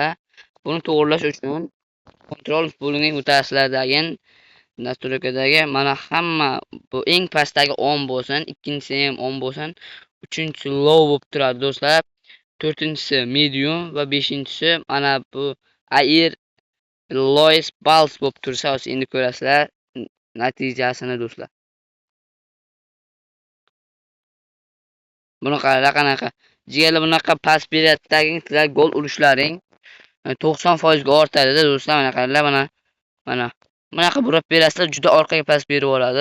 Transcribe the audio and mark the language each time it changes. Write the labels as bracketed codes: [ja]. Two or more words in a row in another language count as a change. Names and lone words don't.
[uz] Buni to'g'rilash uchun kontrol bo'limiga o'tasizlardagi nastroykadagi mana hamma bu eng pastdagi on bo'lsin, ikkinchisi ham on bo'lsin, uchinchisi low bo'lib turadi do'stlar. To'rtinchisi medium va beshinchisi mana bu [en] air lowest balls [uz] bo'lib tursa, hozir endi ko'rasizlar natijasini do'stlar. Buni qaranglar qanaqa. Jigarlar bunaqa pas beryaptidagi gol urishlaring 90% ga ortadi do'stlar. Mana qaranglar, mana bunaqa burab berasizlar, juda orqaga pas berib yuboradi.